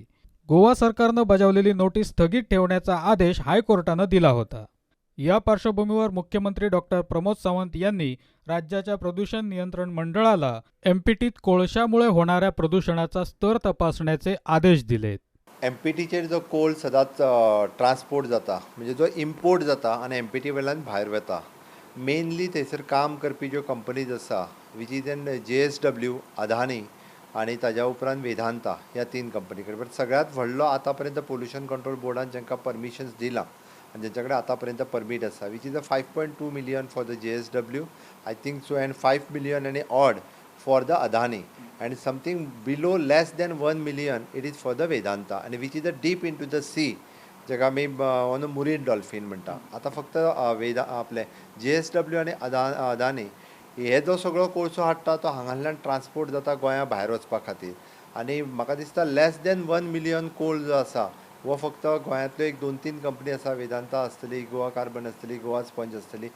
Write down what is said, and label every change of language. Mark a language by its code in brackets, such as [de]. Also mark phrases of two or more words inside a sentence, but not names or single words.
[mr] गोवा सरकारनं बजावलेली नोटीस स्थगित ठेवण्याचा आदेश हायकोर्टानं दिला होता. या पार्श्वभूमीवर मुख्यमंत्री डॉक्टर प्रमोद सावंत यांनी राज्याच्या प्रदूषण नियंत्रण मंडळाला MPTत कोळशामुळे होणाऱ्या प्रदूषणाचा स्तर तपासण्याचे आदेश दिलेत. [kok] MPTचेर जो कोल सदांच ट्रान्सपोर्ट जाता म्हणजे जो इम्पोर्ट जाता आनी MPT वेल्यान भायर वता, मेनली थंयसर काम करपी ज्यो कंपनीज आसा [en] which is an [kok] JSW, अदानी आनी ताज्या उपरांत वेदांता ह्या 3 कंपनी कडेन. बट सगळ्यांत व्हडलो आतां पर्यंत [en] pollution control [kok] बोर्डान जांकां परमिशन्स दिलां आनी जांचे कडेन आतां पर्यंत परमीट आसा [en] which is 5.2 million for the JSW, I think so, and 5 million [kok] आनी [en] odd for the Adani, and something below less than 1 million it is for the Vedanta, and which is a deep into the sea, jaga [kok] आमी मुरीन डॉल्फिन म्हणटा. आतां फक्त आपले JSW आनी अदानी हे जो सगळो कोळसो हाडटा तो हांगांतल्यान ट्रान्सपोर्ट जाता गोंया भायर वचपा खातीर. आनी म्हाका दिसता [en] less than 1 million coal [kok] जो आसा वो फक्त गोंयांतल्यो एक 2-3 कंपनी आसा, वेदांता आसतली, गोवा कार्बन आसतली, गोवा स्पंज आसतली.